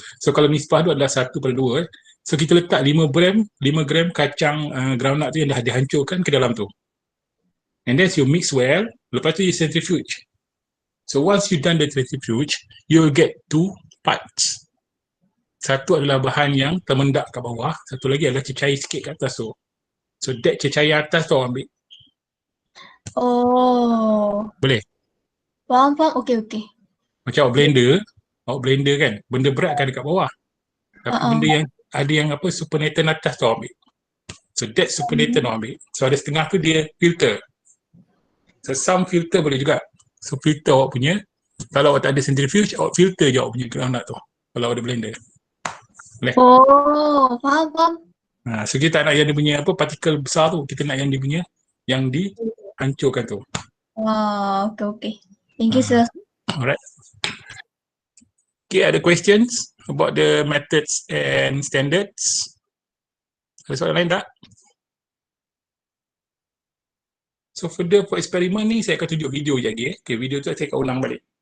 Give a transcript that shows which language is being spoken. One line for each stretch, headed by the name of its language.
Malay: So kalau nisbah tu adalah 1/2. So kita letak 5 gram kacang groundnut tu yang dah dihancurkan ke dalam tu.
English: And then you mix well,
Malay: lepas tu
English: you centrifuge. So once you done the centrifuge, you will get 2 parts.
Malay: Satu adalah bahan yang termendak kat bawah, satu lagi adalah cecair sikit kat atas tu.
English: So that
Malay: cecair atas tu ambil. Oh. Boleh? Faham. Okay. Macam awak blender kan, benda berat kan dekat bawah. Tapi benda yang ada yang apa supernatant atas tu ambil. So that supernatant ambil. So ada setengah tu dia filter. So some filter boleh juga. So filter awak punya, kalau awak tak ada centrifuge, awak filter je awak punya groundnut tu. Kalau ada blender. Boleh? Oh, faham. So kita tak nak yang dia punya apa partikel besar tu, kita nak yang dia punya yang dihancurkan tu.
English: Okay. Thank you, sir. Alright. Okay,
Malay: ada
English: questions about the methods and standards?
Malay: Ada soalan lain tak? So further for eksperimen ni, saya akan tunjuk video je lagi. Okay, video tu saya akan ulang balik.